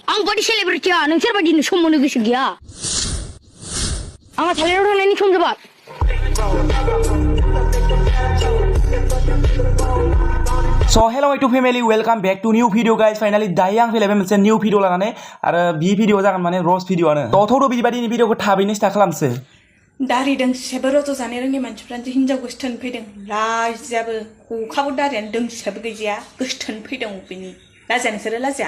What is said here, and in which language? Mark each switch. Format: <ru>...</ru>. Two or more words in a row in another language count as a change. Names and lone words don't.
<brx>आं बादि सेलेब्रिटिया नोंसोर बादि सम होनो गोसो गैया आंहा थालिराव थांनायनि सम जाबाय</brx> <en>So hello YouTube family, welcome back to new video guys.</en> <brx>Finally दायो आं फैलायबाय मोनसे</brx> <en>new video</en> <brx>लानानै आरो बे भिडिअ जागोन माने</brx> <en>roast video</en> <brx>आनो तोथ' बिबादिनि भिडिअखौ थाबैनो स्टार्ट खालामसै दारिदों सेबो रज' जानो रोङि मानसिफ्रानो हिनजाव गोसथोन फैदों लाजियाबो अखाबो दारियानो दोंसेबो गैजाया गोसथोन फैदों बिनि लाजिया नोंसोरो लाजिया</brx>